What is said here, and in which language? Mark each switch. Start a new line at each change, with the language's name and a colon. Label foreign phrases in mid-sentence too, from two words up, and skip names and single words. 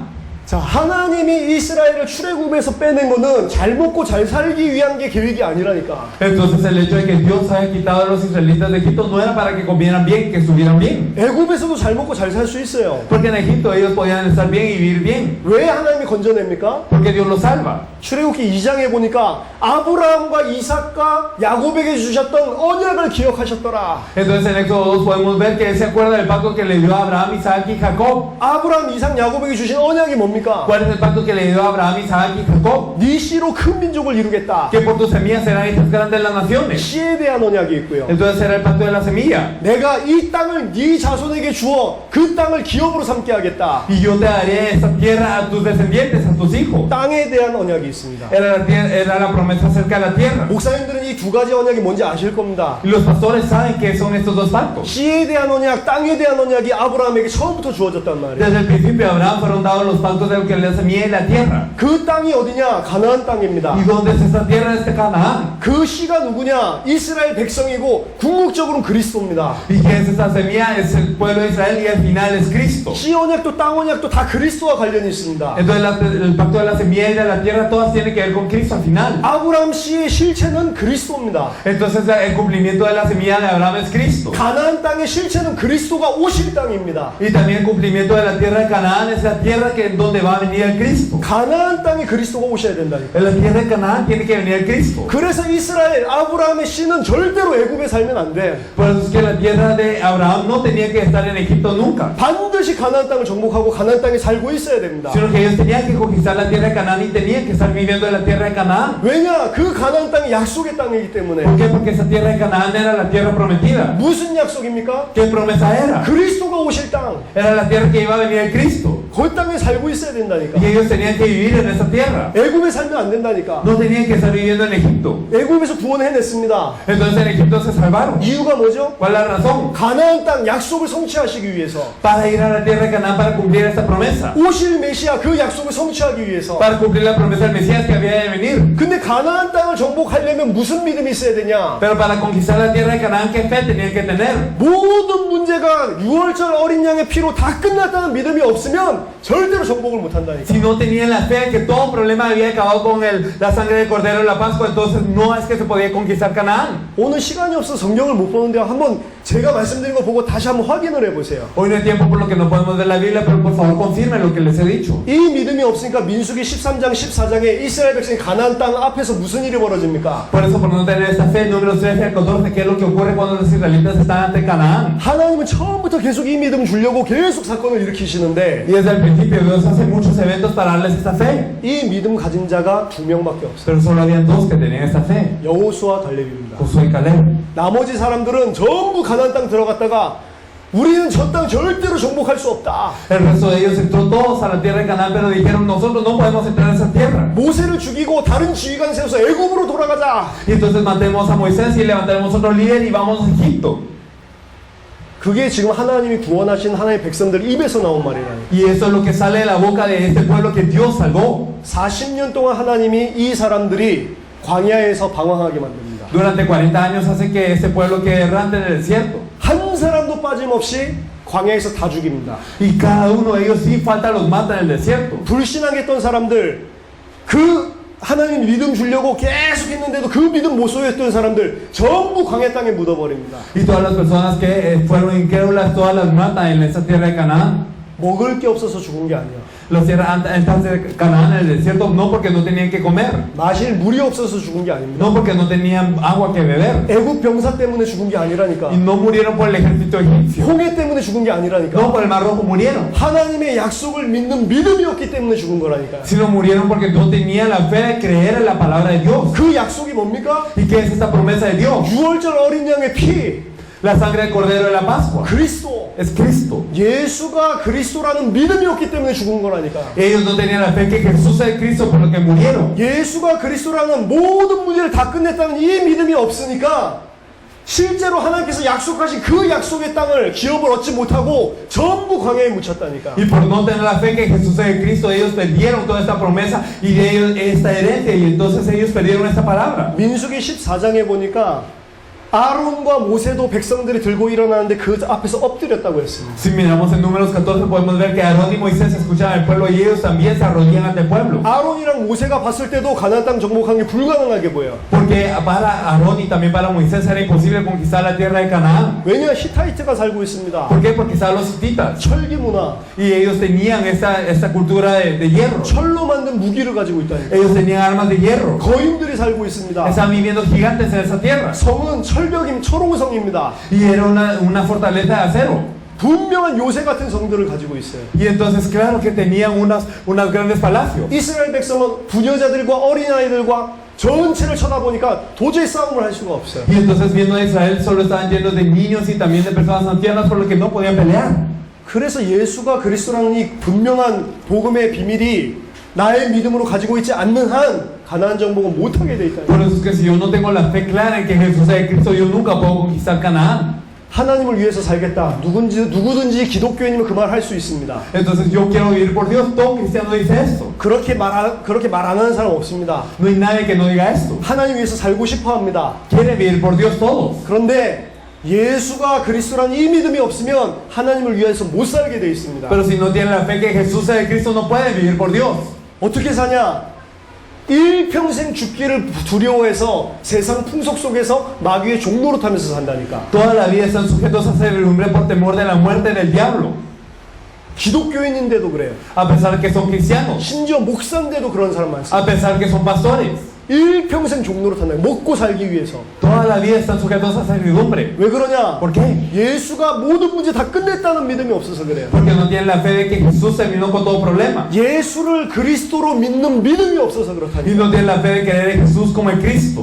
Korean: 자, 하나님이 이스라엘을 출애굽에서 빼낸 거는 잘 먹고 잘 살기 위한 게 계획이 아니라니까.
Spanish: Entonces el hecho de que Dios haya quitado a los israelitas de Egipto no era para que comieran bien, que estuvieran bien.
Korean: 애굽에서도 잘 먹고 잘 살 수 있어요.
Spanish: Porque en Egipto ellos podían estar bien y vivir bien.
Korean: 왜 하나님이 건져냅니까?
Spanish: Porque Dios los salva.
Korean: 출애굽기 2장에 보니까 아브라함과 이삭과 야곱에게 주셨던 언약을 기억하셨더라.
Spanish: Entonces en Éxodo 2 podemos ver que él se acuerda del pacto que le dio a Abraham, Isaac y Jacob.
Korean: 아브라함, 이삭, 야곱에게 주신 언약이 뭡니까?
Spanish: ¿Cuál es el pacto que le dio a Abraham, Isaac y Jacob?
Korean: 네 씨로 큰 민족을 이루겠다.
Spanish: Que por tus semillas serán hechas grandes las naciones.
Korean: 씨에 대한 언약이 있고요.
Spanish: Entonces era el pacto de la semilla.
Korean: 내가 이 땅을 네 자손에게 주어 그 땅을 기업으로 삼게 하겠다.
Spanish: Y yo te daré esta tierra a tus descendientes, a tus hijos.
Korean: 땅에 대한 언약이 있습니다.
Spanish: Era la promesa acerca de la tierra.
Korean: 목사님들은 이 두 가지 언약이 뭔지 아실 겁니다.
Spanish: Y los pastores saben que son estos dos pactos.
Korean: 씨에 대한 언약, 땅에 대한 언약이 아브라함에게 처음부터 주어졌단 말이에요.
Spanish: Desde el principio de Abraham fueron dados los pactos de lo que es la semilla y la tierra.
Korean: 그 땅이 어디냐? 가나안 땅입니다.
Spanish: ¿Y dónde es esta tierra? Este Canaán.
Korean: 그 씨가 누구냐? 이스라엘 백성이고 궁극적으로는 그리스도입니다.
Spanish: ¿Y qué es esta semilla? Es el pueblo de Israel y al final es Cristo.
Korean: 씨 언약도 땅 언약도 다 그리스도와 관련이 있습니다.
Spanish: Entonces el pacto de la semilla y de la tierra todas tienen que ver con Cristo al final.
Korean: 아브라함 씨의 실체는 그리스도입니다.
Spanish: Entonces el cumplimiento de la semilla de Abraham es Cristo.
Korean: 가나안 땅의 실체는 그리스도가 오실 땅입니다.
Spanish: Y también el cumplimiento de la tierra de Canaán es la tierra que donde va a venir el Cristo.
Korean: 가나안 땅에 그리스도가 오셔야 된다니까.
Spanish: En la tierra de Canaán tiene que venir el Cristo.
Korean: 그래서 이스라엘 아브라함의 씨는 절대로 애굽에 살면 안 돼.
Spanish: Por eso es que la tierra de Abraham no tenía que estar en Egipto nunca,
Korean: 반드시 가나안 땅을 정복하고 가나안 땅에 살고 있어야 됩니다.
Spanish: sino que ellos tenían que conquistar la tierra de Canaán y tenían que estar viviendo en la tierra de Canaán.
Korean: 왜냐? 그 가나안 땅이 약속의 땅이기 때문에.
Spanish: ¿Por qué? Porque esa tierra de Canaán era la tierra prometida.
Korean: 무슨 약속입니까?
Spanish: ¿Qué promesa era?
Korean: 그리스도가 오실 땅.
Spanish: Era la tierra que iba a venir el Cristo.
Korean: 그 땅에 살고 있어야 된다니까.
Spanish: Y ellos tenían que vivir en esa tierra.
Korean: 애굽에 살면 안 된다니까.
Spanish: No tenían que estar viviendo en Egipto.
Korean: 애굽에서 구원해냈습니다.
Spanish: Entonces en Egipto se salvaron.
Korean: 이유가 뭐죠?
Spanish: ¿Cuál es la razón?
Korean: 가나안 땅 약속을 성취하시기 위해서.
Spanish: Para ir a la tierra de Canaán para cumplir esta promesa.
Korean: 오실 메시아 그 약속을 성취하기 위해서.
Spanish: Para cumplir la promesa del Mesías que había de venir.
Korean: 근데 가나안 땅을 정복하려면 무슨 믿음이 있어야 되냐?
Spanish: Pero para conquistar la tierra de Canaán, ¿qué fe tenían que tener?
Korean: 모든 문제가 6월절 어린 양의 피로 다 끝났다는 믿음이 없으면 절대로 정복을 못한다니까.
Spanish: Si no tenían la fe que todo problema había acabado con la sangre del Cordero de la Pascua, entonces no es que se podía conquistar Canaán.
Korean: 오늘 시간이 없어서 성경을 못 보는데 한번 제가 말씀드린 거 보고 다시 한번 확인을 해보세요.
Spanish: Hoy no hay tiempo por lo que no podemos ver la Biblia, pero por favor confirmen lo que les he dicho.
Korean: 이 믿음이 없으니까 민수기 13장 14장에 이스라엘 백성이 가나안 땅 앞에서 무슨 일이 벌어집니까?
Spanish: Por eso, por no tener esta fe, números 13 al 14, ¿qué es lo que ocurre cuando los israelitas están ante Canaán?
Korean: 하나님은 처음부터 계속 이 믿음 주려고 계속 사건을 일으키시는데
Spanish: Y desde el principio Dios hace muchos eventos para darles esta fe.
Korean: 이 믿음 가진 자가 2명밖에 없어요.
Spanish: Pero solo habían dos que tenían esta fe,
Korean: 여호수아 갈렙입니다.
Spanish: Josué y Caleb.
Korean: 나머지 사람들은 전부 가나안 땅 들어갔다가 우리는 저 땅 절대로 정복할 수 없다.
Spanish: El resto de ellos entró todos a la tierra de Canaán, pero dijeron, nosotros no podemos entrar a esa tierra.
Korean: 모세를 죽이고 다른 지휘관 세워서 애굽으로 돌아가자.
Spanish: Y entonces matemos a Moisés y levantaremos otro líder y vamos a Egipto.
Korean: 그게 지금 하나님이 구원하신 하나님의 백성들 입에서 나온 말이라요.
Spanish: Y eso es lo que sale de la boca de este pueblo que Dios salvó.
Korean: 40년 동안 하나님이 이 사람들이 광야에서 방황하게 만듭니다.
Spanish: Durante 40 años hace que este pueblo quede errante en el desierto.
Korean: 한 사람도 빠짐없이 광야에서 다 죽입니다.
Spanish: Y cada uno de ellos sin falta los mata en el desierto.
Korean: 불신앙했던 사람들, 그 하나님 믿음 주려고 계속 했는데도 그 믿음 못 소유했던 사람들 전부 광야 땅에 묻어버립니다.
Spanish: Y todas las personas que fueron incrédulas, todas las matan en esa tierra de Canaán.
Korean: 먹을 게 없어서 죽은 게 아니야.
Spanish: Los tierras de Canaán en el desierto no porque no tenían que comer,
Korean: 마실 물이 없어서 죽은 게 아닙니다.
Spanish: no porque no tenían agua que beber.
Korean: 애굽 병사 때문에 죽은 게 아니라니까.
Spanish: Y no murieron por el ejército egipcio.
Korean: 홍해 때문에 죽은 게 아니라니까.
Spanish: No por el mar rojo murieron,
Korean: 하나님의 약속을 믿는 믿음이었기 때문에 죽은 거라니까.
Spanish: sino murieron porque no tenían la fe de creer en la palabra de Dios.
Korean: 그 약속이 뭡니까?
Spanish: ¿Y qué es esta promesa de Dios?
Korean: 6월절 어린 양의 피,
Spanish: La sangre del Cordero de la Pascua.
Korean: 그리스도.
Spanish: Es Cristo.
Korean: 예수가 그리스도라는 믿음이었기 때문에 죽은 거라니까.
Spanish: Ellos no tenían la fe que Jesús es Cristo por lo que murieron.
Korean: 예수가 그리스도라는 모든 문제를 다 끝냈다는 이 믿음이 없으니까 실제로 하나님께서 약속하신 그 약속의 땅을 기업을 얻지 못하고 전부 광야에 묻혔다니까.
Spanish: Y por no tener la fe que Jesús es Cristo, ellos perdieron toda esta promesa y de ellos esta herencia, y entonces ellos perdieron esta palabra.
Korean: 민수기 14장에 보니까 아론과 모세도 백성들이 들고 일어나는데 그 앞에서 엎드렸다고 했습니다.
Spanish: Si miramos en Números 14 podemos ver que Aarón y Moisés escuchaban al pueblo y ellos también se arrodillan ante el pueblo.
Korean: 아론이랑 모세가 봤을 때도 가나안 땅 정복하는 게 불가능하게 보여.
Spanish: Porque para Aarón y también para Moisés era imposible conquistar la tierra de Canaán.
Korean: 왜냐? 히타이트가 살고 있습니다.
Spanish: ¿Por qué? Porque estaban los hititas
Korean: 철기 문화,
Spanish: y ellos tenían esta cultura de hierro.
Korean: 철로 만든 무기를 가지고 있다니까.
Spanish: Ellos tenían armas de hierro.
Korean: 거인들이 살고 있습니다.
Spanish: Estaban viviendo gigantes en esa tierra
Korean: 성은 철옹성입니다.
Spanish: y era una fortaleza de acero.
Korean: 분명한 요새 같은 성들을 가지고 있어요.
Spanish: Y entonces claro que tenían unos grandes palacios.
Korean: 이스라엘 백성은 부녀자들과 어린아이들과 전체를 쳐다보니까 도저히 싸움을 할 수가 없어요.
Spanish: Y entonces viendo a Israel solo estaban llenos de niños y también de personas ancianas por lo que no podían pelear.
Korean: 그래서 예수가 그리스도라는 이 분명한 복음의 비밀이 나의 믿음으로 가지고 있지 않는 한 가나안 정복은 못하게 돼 있다.
Spanish: Por eso es que si yo no tengo la fe clara en que Jesús es Cristo, yo nunca puedo conquistar Canaán.
Korean: 하나님을 위해서 살겠다. 누구든지 기독교인이면 그 말 할 수 있습니다.
Spanish: Entonces yo quiero vivir por Dios. Todo cristiano dice esto.
Korean: 그렇게 말 안 하는 사람 없습니다.
Spanish: No hay nadie que no diga esto.
Korean: 하나님 위해서 살고 싶어 합니다.
Spanish: Quiere vivir por Dios todos.
Korean: 그런데 예수가 그리스도라는 이 믿음이 없으면 하나님을 위해서 못 살게 돼 있습니다.
Spanish: Pero si no tiene la fe que Jesús es Cristo, no puede vivir por Dios.
Korean: 어떻게 사냐? 일평생 죽기를 두려워해서 세상 풍속 속에서 마귀의 종로로 타면서 산다니까.
Spanish: Toda la vida están sujetos a servidumbre por temor de la muerte del diablo.
Korean: 기독교인인데도 그래요.
Spanish: A pesar que son cristianos.
Korean: 심지어 목사인데도 그런 사람 많습니다.
Spanish: A pesar que son pastores.
Korean: 일평생 종로로 탄다. 먹고 살기 위해서.
Spanish: Toda la vida están sujetos a servidumbre.
Korean: 왜 그러냐?
Spanish: ¿Por qué?
Korean: 예수가 모든 문제 다 끝냈다는 믿음이 없어서 그래요.
Spanish: Porque no tienen la fe de que Jesús terminó con todo problema.
Korean: 예수를 그리스도로 믿는 믿음이 없어서
Spanish: Y
Korean: 그렇다니까.
Spanish: no tienen la fe de creer en Jesús como el Cristo.